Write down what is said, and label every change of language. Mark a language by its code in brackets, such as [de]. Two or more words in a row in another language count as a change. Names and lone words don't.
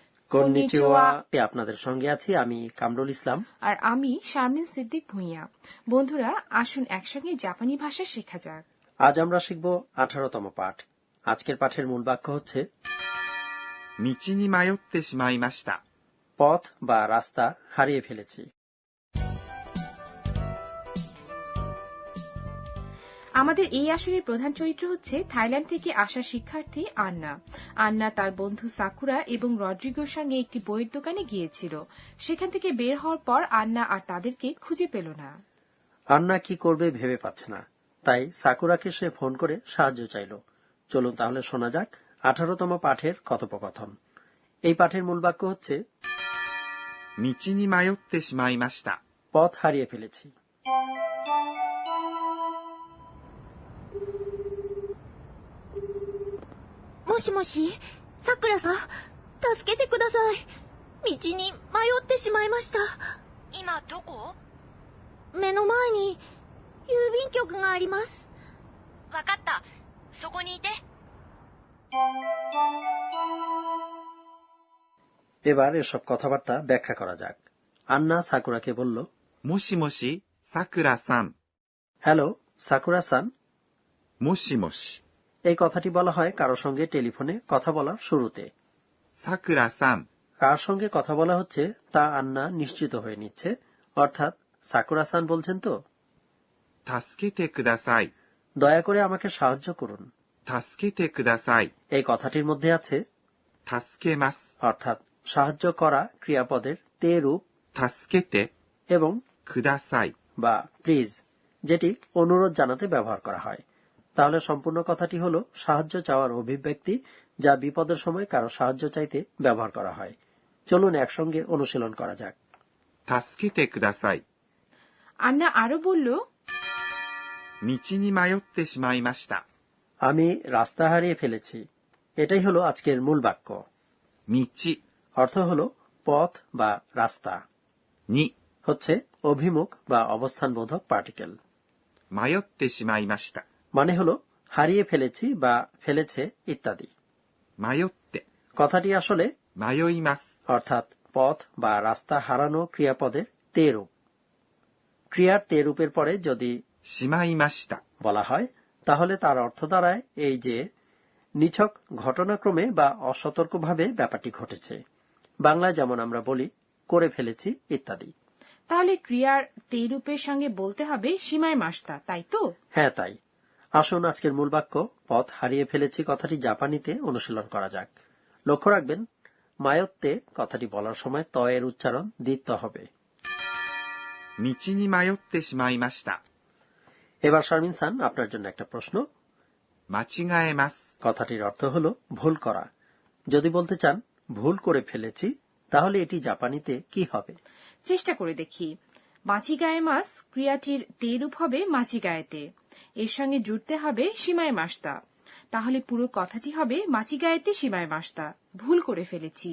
[bn] কন্নিচিওয়া তে আপনাদের সঙ্গে আছি আমি কামরুল ইসলাম আর আমি শারমিন সিদ্দিক ভুঁইয়া। বন্ধুরা, আসুন একসঙ্গে জাপানি ভাষা শেখা যাক। আজ আমরা শিখব 18তম পাঠ। আজকের পাঠের মূল বাক্য হচ্ছে [ja] 道に迷ってしまいました。 [bn] পথ বা রাস্তা হারিয়ে ফেলেছি। আমাদের এই আসরের প্রধান চরিত্র হচ্ছে থাইল্যান্ড থেকে আসা শিক্ষার্থী আন্না। আন্না তার বন্ধু সাকুরা এবং রড্রিগোর সঙ্গে একটি বইয়ের দোকানে গিয়েছিল। সেখান থেকে বের হওয়ার পর আন্না আর তাদেরকে খুঁজে পেল না। আন্না কি করবে ভেবে পাচ্ছে না, তাই সাকুরাকে সে ফোন করে সাহায্য চাইল। চলুন তাহলে শোনা যাক 18তম পাঠের কথোপকথন। এই পাঠের মূল বাক্য হচ্ছে [ja] 道に迷ってしまいました。 [bn] পথ হারিয়ে ফেলেছি। [ja] もしもし、さくらさん、助けてください。道に迷ってしまいました。今どこ？目の前に郵便局があります。わかった。そこにいて。 [bn] এবার এসব কথাবার্তা ব্যাখ্যা করা যাক। আন্না সাকুরাকে বলল, [ja] もしもし、さくらさん。 [bn] হ্যালো সাকুরা সান। [ja] もしもし、 [bn] এই কথাটি বলা হয় কারো সঙ্গে টেলিফোনে কথা বলার শুরুতে। [ja] さくらさん。 [bn] কার সঙ্গে কথা বলা হচ্ছে তা আন্না নিশ্চিত হয়ে নিচ্ছে, অর্থাৎ সাকুরা সান বলছেন তো। [ja] 助けてください。 [bn] দয়া করে আমাকে সাহায্য করুন। [ja] 助けてください。 [bn] এই কথাটির মধ্যে আছে [ja] 助けます。 [bn] অর্থাৎ সাহায্য করা ক্রিয়াপদের তে রূপ [ja] 助けて [bn] এবং [ja] ください。 [bn] বা প্লিজ, যেটি অনুরোধ জানাতে ব্যবহার করা হয়। তাহলে সম্পূর্ণ কথাটি হলো সাহায্য চাওয়ার অভিব্যক্তি, যা বিপদের সময় কারো সাহায্য চাইতে ব্যবহার করা হয়। চলুন একসঙ্গে অনুশীলন করা যাক। [ja] 助けてください。 [bn] আন্না আরো বলল, [ja] 道に迷ってしまいました。 [bn] আমি রাস্তা হারিয়ে ফেলেছি। এটাই হলো আজকের মূল বাক্য। [ja] 道 [bn] অর্থ হলো পথ বা রাস্তা, [ja] に [bn] হচ্ছে অভিমুখ বা অবস্থানবোধক পার্টিকেল, [ja] 迷ってしまいました。 [bn] মানে হলো হারিয়ে ফেলেছি বা ফেলেছে ইত্যাদি। [ja] 迷って [bn] কথাটি আসলে [ja] 迷います。 [bn] অর্থাৎ পথ বা রাস্তা হারানো ক্রিয়াপদের তে রূপ। ক্রিয়ার তে রূপের পরে যদি [ja] しまいました。 [bn] বলা হয় তাহলে তার অর্থ দাঁড়ায় এই যে নিছক ঘটনাক্রমে বা অসতর্কভাবে ব্যাপারটি ঘটেছে। বাংলায় যেমন আমরা বলি করে ফেলেছি ইত্যাদি। তাহলে ক্রিয়ার তে রূপের সঙ্গে বলতে হবে [ja] しまいました, [bn] তাই তো? হ্যাঁ তাই। আসুন আজকের মূল বাক্য পথ হারিয়ে ফেলেছি কথাটি জাপানিতে অনুশীলন করা যাক। লক্ষ্য রাখবেন মায়ত্তে কথাটি বলার সময় ত এর উচ্চারণ দ্বিত্ব হবে। [ja] 道に迷ってしまいました。 [bn] এবার শারমিন সান, আপনার জন্য একটা প্রশ্ন। [ja] 間違えます。 [bn] কথাটির অর্থ হলো ভুল করা। যদি বলতে চান ভুল করে ফেলেছি, তাহলে এটি জাপানিতে কি হবে? চেষ্টা করে দেখি। [ja] 間違えます [bn] ক্রিয়াটির তে রূপ হবে মাচিগায়েতে, এর সঙ্গে জুড়তে হবে [ja] しまいました. [bn] তাহলে পুরো কথাটি হবে [ja] 間違えてしまいました, [bn] ভুল করে ফেলেছি।